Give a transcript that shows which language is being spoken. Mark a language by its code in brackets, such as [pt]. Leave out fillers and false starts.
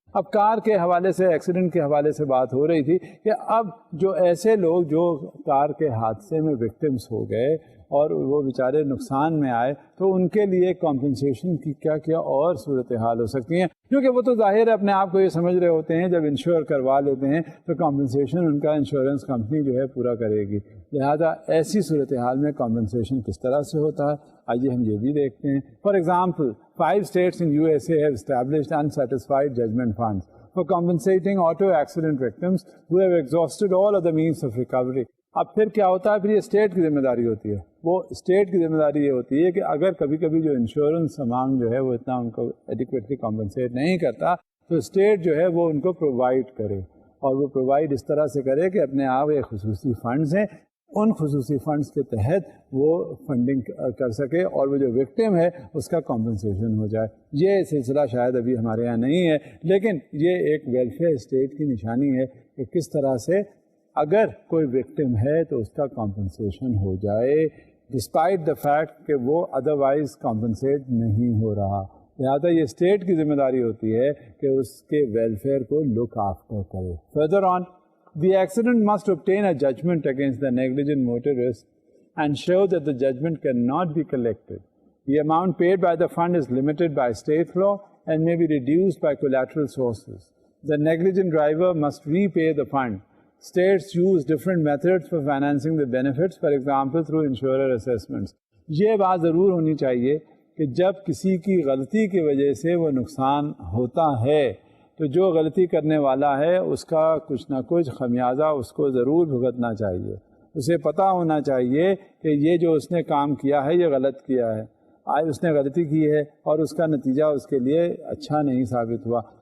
[ur] اب کار کے حوالے سے، ایکسیڈنٹ کے حوالے سے بات ہو رہی تھی کہ اب جو ایسے لوگ جو کار کے حادثے میں وکٹمس ہو گئے اور وہ بیچارے نقصان میں آئے تو ان کے لیے کمپنسیشن کی کیا کیا اور صورتحال ہو سکتی ہیں، کیونکہ وہ تو ظاہر ہے اپنے آپ کو یہ سمجھ رہے ہوتے ہیں جب انشور کروا لیتے ہیں تو کمپنسیشن ان کا انشورنس کمپنی جو ہے پورا کرے گی. لہذا ایسی صورتحال میں کمپنسیشن کس طرح سے ہوتا ہے آئیے ہم یہ بھی دیکھتے ہیں. [en] For example 5 states in USA have established unsatisfied judgment funds for compensating auto accident victims who have exhausted all other means of recovery. [ur] اب پھر کیا ہوتا ہے، پھر یہ اسٹیٹ کی ذمہ داری ہوتی ہے. وہ اسٹیٹ کی ذمہ داری یہ ہوتی ہے کہ اگر کبھی کبھی جو انشورنس اماؤنٹ جو ہے وہ اتنا ان کو ایڈیکویٹلی کمپنسیٹ نہیں کرتا تو اسٹیٹ جو ہے وہ ان کو پرووائڈ کرے، اور وہ پرووائڈ اس طرح سے کرے کہ اپنے آپ ایک خصوصی فنڈز ہیں، ان خصوصی فنڈز کے تحت وہ فنڈنگ کر سکے اور وہ جو وکٹم ہے اس کا کمپنسیشن ہو جائے. یہ سلسلہ شاید ابھی ہمارے یہاں نہیں ہے، لیکن یہ ایک ویلفیئر اسٹیٹ کی نشانی ہے کہ کس طرح سے اگر کوئی وکٹم ہے تو اس کا کمپنسیشن ہو جائے [en] despite the fact [ur] کہ وہ ادروائز کمپنسیٹ نہیں ہو رہا. لہٰذا یہ اسٹیٹ کی ذمہ داری ہوتی ہے کہ اس کے ویلفیئر کو [en] look after [ur] کرے. [en] Further on the accident must obtain a judgment against the negligent motorist and show that the judgment cannot be collected. The amount paid by the fund is limited by state law and may be reduced by collateral sources. The negligent driver must repay the fund. States use different methods for financing the benefits, for example, through insurer assessments. [ur] یہ بات ضرور ہونی چاہیے کہ جب کسی کی غلطی کی وجہ سے وہ نقصان ہوتا ہے تو جو غلطی کرنے والا ہے اس کا کچھ نہ کچھ خمیازہ اس کو ضرور بھگتنا چاہیے. اسے پتہ ہونا چاہیے کہ یہ جو اس نے کام کیا ہے یہ غلط کیا ہے، اس نے غلطی کی ہے اور اس کا نتیجہ اس کے لیے اچھا نہیں ثابت ہوا.